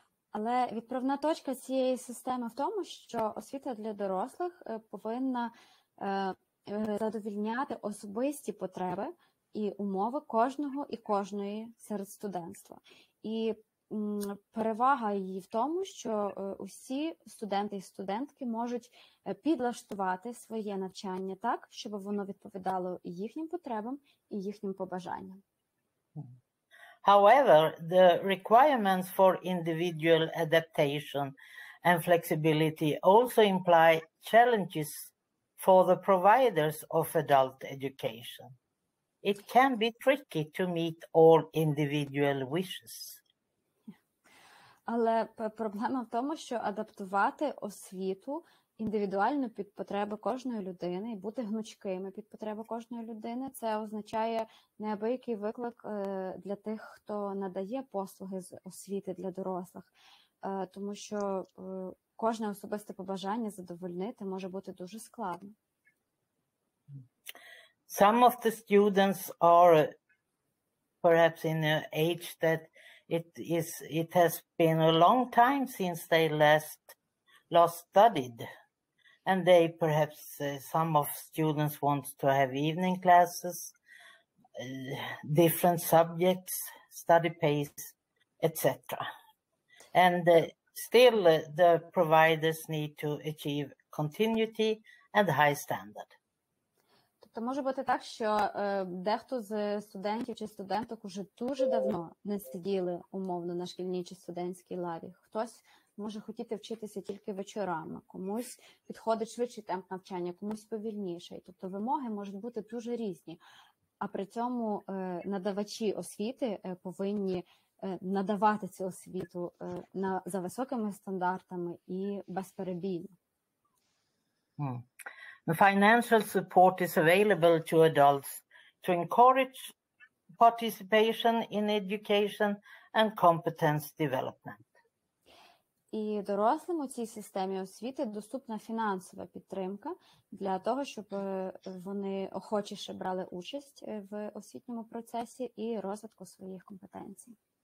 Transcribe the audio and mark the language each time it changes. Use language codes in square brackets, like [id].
[uk] Але відправна точка цієї системи в тому, що освіта для дорослих повинна задовільняти особисті потреби і умови кожного і кожної серед студентства. І перевага її в тому, що усі студенти і студентки можуть підлаштувати своє навчання так, щоб воно відповідало їхнім потребам і їхнім побажанням. [en] However, the requirements for individual adaptation and flexibility also imply challenges for the providers of adult education. It can be tricky to meet all individual wishes. [uk] Але проблема в тому, що адаптувати освіту індивідуально під потреби кожної людини і бути гнучкими під потреби кожної людини, це означає неабиякий виклик для тих, хто надає послуги з освіти для дорослих, тому що кожне особисте побажання задовольнити може бути дуже складно. [en] Some of the students are perhaps in an age that it has been a long time since they last studied, and they perhaps some of students want to have evening classes, different subjects, study pace, etc. And still the providers need to achieve continuity and high standard. [uk] Тобто може бути так, що дехто з студентів чи студенток уже дуже давно не сиділи умовно на шкільній чи студентській лаві. Хтось може хотіти вчитися тільки вечорами, комусь підходить швидший темп навчання, комусь повільніший. Тобто вимоги можуть бути дуже різні. А при цьому надавачі освіти повинні надавати цю освіту за високими стандартами і безперебійно. [en] The financial support is available to adults to encourage participation in education and competence development. [uk] і дорослим у цій системі освіти доступна фінансова підтримка для того, щоб вони охочіше брали участь в освітньому процесі і розвитку своїх компетенцій.